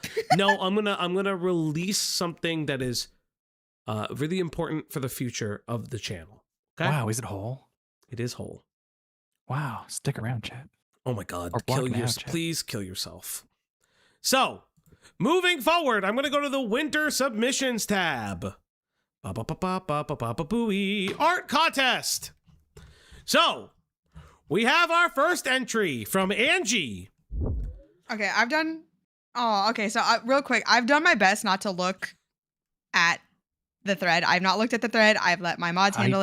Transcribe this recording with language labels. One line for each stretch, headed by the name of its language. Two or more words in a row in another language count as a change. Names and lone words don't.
English: No, I'm gonna release something that is really important for the future of the channel. Okay? Wow, is it whole? It is whole. Wow, stick around, chat. Oh my god. Or block now, chat. Please kill yourself. So, moving forward, I'm gonna go to the winter submissions tab. Ba-ba-ba-ba-ba-ba-ba-booey. Art contest. So, we have our first entry from Angie. Okay, so real quick, I've done my best not to look at the thread. I've not looked at the thread. I've let my mods handle